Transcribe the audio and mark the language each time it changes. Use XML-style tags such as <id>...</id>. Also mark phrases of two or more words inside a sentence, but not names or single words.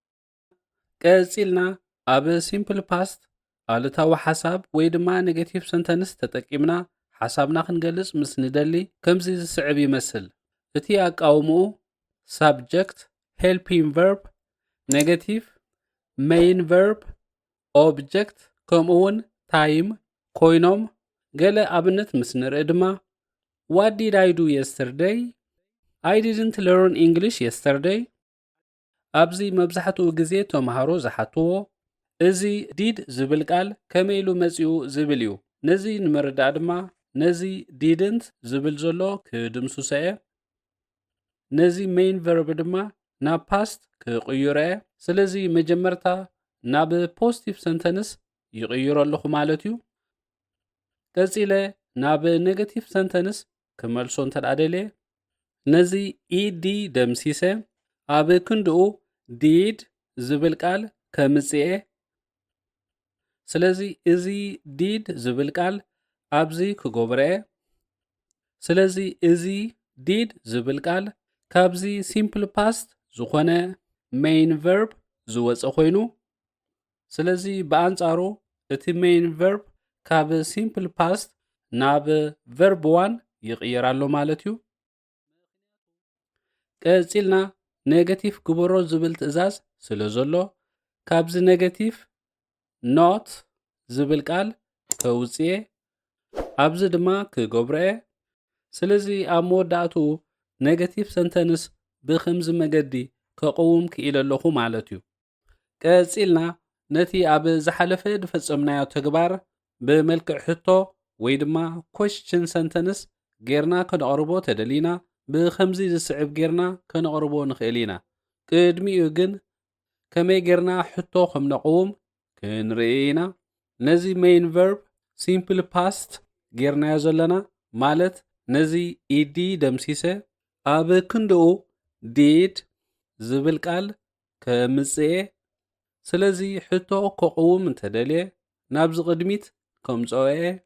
<ti>ቀፂልና ኣብ</ti> <en>simple past</en> <ti>ኣሉታዊ ሓሳብ ወይ ድማ</ti> <en>negative sentence</en> <ti>ተጠቂምና ሓሳብና ክንገልጽ ምስ ንደሊ ከምዚ ዝስዕብ ይመስል። እቲ ኣቃውምኡ</ti> <en>subject helping verb negative main verb object</en> <ti>ከምኡውን time ኮይኖም ገለ ኣብነት ምስ ንርኢ ድማ</ti> <en>what did I do yesterday I didn't learn English yesterday</en> <ti>ኣብዚ መብዛሕትኡ ግዜ ተማሃሮ ዝሓትዎ እዚ did ዝብል ቃል ከመይ ኢሉ መጺኡ ዝብል እዩ። ነዚ ንምርዳእ ድማ ነዚ didn't ዝብል ዘሎ ክድምስሶ እየ። ነዚ</ti> <en>main verb</en> <ti>ድማ ናብ past ክቕይሮ እየ። ስለዚ መጀመርታ ናብ</ti> <en>positive sentence</en> <ti>ይቕይሮ ኣለኹ ማለት እዩ። ቀፂለ ናብ</ti> <en>negative sentence</en> <ti>ክመልሶ እንተደልየ ነዚ ed ደምሲሰ ኣብ ክንድኡ did ዝብል ቃል ከምጽአ። ስለዚ እዚ did ዝብል ቃል ኣብዚ ክገብረ ስለዚ እዚ did ዝብል ቃል ካብዚ</ti> <en>simple past</en> <ti>ዝኾነ</ti> <en>main verb</en> <ti>ዝወፀ ኮይኑ ስለዚ በኣንጻሩ እቲ</ti> <en>main verb</en> <ti>ካብ</ti> <en>simple past</en> <ti>ናብ verb 1 ይቕየራሎ ማለት እዩ። ቀፂልና ኔጌቲቭ ግበሮ ዝብል ትእዛዝ ስለ ዘሎ ካብዚ ኔጌቲቭ not ዝብል ቃል ከውፅየ ኣብዚ ድማ ክገብረ። ስለዚ ኣብ መወዳእቱ ኔጌቲቭ ሰንተንስ ብኸምዚ መገዲ ከቕውም ክኢል ኣለኹ ማለት እዩ። ቀፂልና ነቲ ኣብ ዝሓለፈ ድፈጸምናዮ ተግባር ብመልክዕ ሕቶ ወይ ድማ</ti> <en>question sentence</en> <ti>ጌርና ከነቕርቦ ተደሊና ብኸምዚ ዝስዕብ ጌርና ከነቕርቦ ንኽእል ኢና። ቅድሚኡ ግን ከመይ ጌርና ሕቶ ከም ነቕውም ክንርኢ ኢና። ነዚ</ti> <en>main verb simple past</en> <ti>ጌርናዮ ዘለና ማለት ነዚ ኢዲ ደምሲሰ ኣብ ክንድኡ ዲድ ዝብል ቃል ከምጽአ። ስለዚ ሕቶ ከቕውም እንተደልየ ናብዚ ቅድሚት ከምጽኦ እየ።</ti>